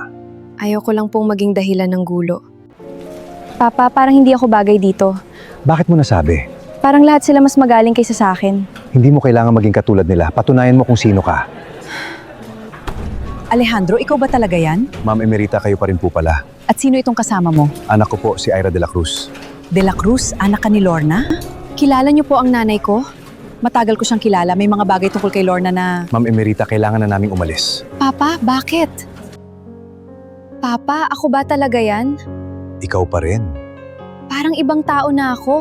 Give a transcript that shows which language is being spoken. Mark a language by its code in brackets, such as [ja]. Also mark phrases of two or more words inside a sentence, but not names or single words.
[tl] Ayoko lang pong maging dahilan ng gulo. Papa, parang hindi ako bagay dito. Bakit mo nasabi? Parang lahat sila mas magaling kaysa sa akin. Hindi mo kailangang maging katulad nila. Patunayan mo kung sino ka. Alejandro, ikaw ba talaga yan? Ma'am Emerita, kayo pa rin po pala. At sino itong kasama mo? Anak ko po, si Ira de la Cruz. De la Cruz, anak ka ni Lorna? Kilala niyo po ang nanay ko? Matagal ko siyang kilala. May mga bagay tungkol kay Lorna na... Ma'am Emerita, kailangan na naming umalis. Papa, bakit? Papa, ako ba talaga yan? Ikaw pa rin. Parang ibang tao na ako.